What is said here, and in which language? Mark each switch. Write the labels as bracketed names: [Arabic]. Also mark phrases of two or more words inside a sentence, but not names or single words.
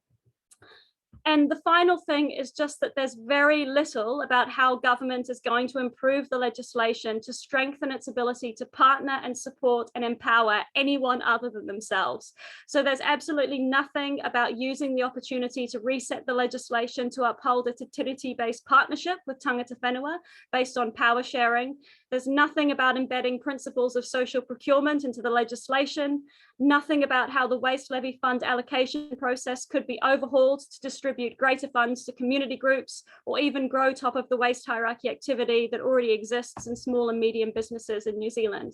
[English] And the final thing is just that there's very little about how government is going to improve the legislation to strengthen its ability to partner and support and empower anyone other than themselves. So there's absolutely nothing about using the opportunity to reset the legislation to uphold a [Māori] te tiriti- [English] based partnership with [Māori] tangata whenua [English] based on power sharing. There's nothing about embedding principles of social procurement into the legislation, nothing about how the waste levy fund allocation process could be overhauled to distribute greater funds to community groups, or even grow top of the waste hierarchy activity that already exists in small and medium businesses in New Zealand.